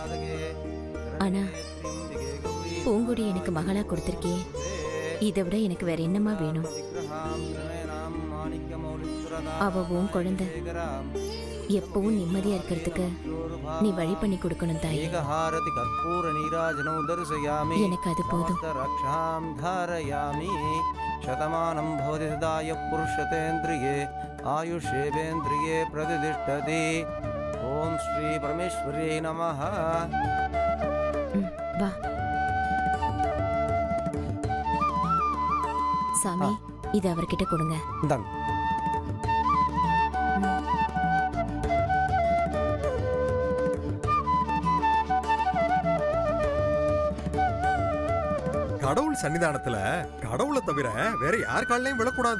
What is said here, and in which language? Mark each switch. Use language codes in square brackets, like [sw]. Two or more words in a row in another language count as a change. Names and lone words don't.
[ta] ஆனா பூங்குடி எனக்கு மகளா கொடுத்திருக்கே, இதை விட எனக்கு வேற என்னமா வேணும்? அவ உன் குழந்தை, எப்பவும் நிம்மதியா இருக்கிறதுக்கு நீ வழி பண்ணி கொடுக்கணும் தாயே. எனக்கு அது போதும். [sa] शतमानं भवति सदाय पुरुषतेन्द्रिये आयुष्येवेन्द्रिये प्रतिष्ठति. ओम श्री परमेश्वर्यै नमः. [ta] வா சாமி, இது அவர்கிட்ட கொடுங்க. இந்தாங்க. கடவுள் சன்னிதானத்துல கடவுளை தவிர வேற யார் காலையும் விழக்கூடாது.